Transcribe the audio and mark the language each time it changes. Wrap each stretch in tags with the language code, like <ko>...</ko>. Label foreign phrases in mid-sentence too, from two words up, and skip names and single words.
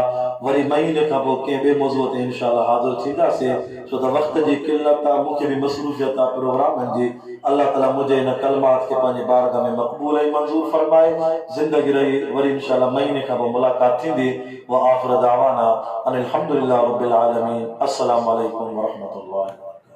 <sd>वरी महीने खां पोइ कंहिं ॿिए मौज़ूअ ते इंशाअल्लाह हाज़िर थींदासीं, छो त वक़्त जी किल्लत आहे, मूंखे बि मसरूफ़ियत आहे प्रोग्रामनि जी। अल्लाह ताला</sd> <ur>مجھے ان کلمات کے</ur> <sd>पंहिंजे बारगाह में मक़बूल ऐं मंज़ूर फरमाए। ज़िंदगी रही वरी इंशाअल्लाह महीने खां पोइ मुलाक़ात थींदी।</sd> <ar>وآخر دعوانا أن الحمد لله رب العالمين. السلام عليكم ورحمة الله.</ar>